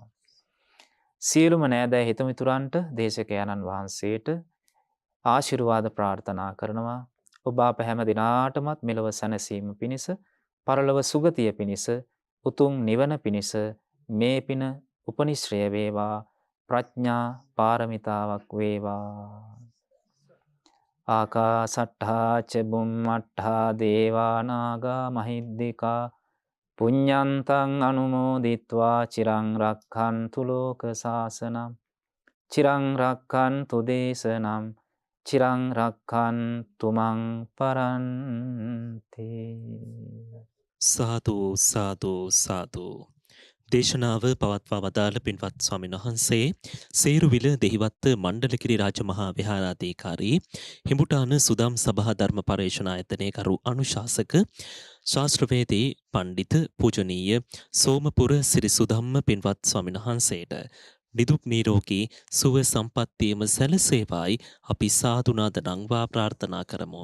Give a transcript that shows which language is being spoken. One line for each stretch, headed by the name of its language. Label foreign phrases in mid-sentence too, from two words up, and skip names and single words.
Sinhala: සියලුම නෑදෑ හිතමිතුරන්ට දේශකයන්න් වහන්සේට ආශිර්වාද ප්‍රාර්ථනා කරනවා. ඔබ අප හැම දිනාටමත් මෙලොව සැනසීම පිණිස, පරලොව සුගතිය පිණිස, උතුම් නිවන පිණිස මේ පින උපනිශ්‍රය වේවා. ප්‍රඥා පාරමිතාවක් වේවා.
Pali: ආකාසට්ඨා ච බුම්මට්ඨා දේවා නාග මහිද්దికා පුඤ්ඤන්තං අනුමෝදිත්වා චිරං රක්ඛන්තු ලෝක සාසනං චිරං රක්ඛන්තු දේශනං චිරං රක්ඛන්තු මං පරන්ති.
Sinhala: සාදු සාදු සාදු. දේශනාව පවත්වා වදාළ පින්වත් ස්වාමීන් වහන්සේ සේරුවිල දෙහිවත්ත මණ්ඩලකිරි රාජමහා විහාරාධිකාරී හිඹුටාන සුදම් සභා ධර්ම පර්යේෂණ ආයතනයේ කරු අනුශාසක ශාස්ත්‍රවේදී පණ්ඩිත පූජනීය සෝමපුර සිරිසුදම්ම පින්වත් ස්වාමීන් වහන්සේට නිදුක් නිරෝගී සුව සම්පන්නියම සැලසේවායි අපි සාදුනාද නංවා ප්‍රාර්ථනා කරමු.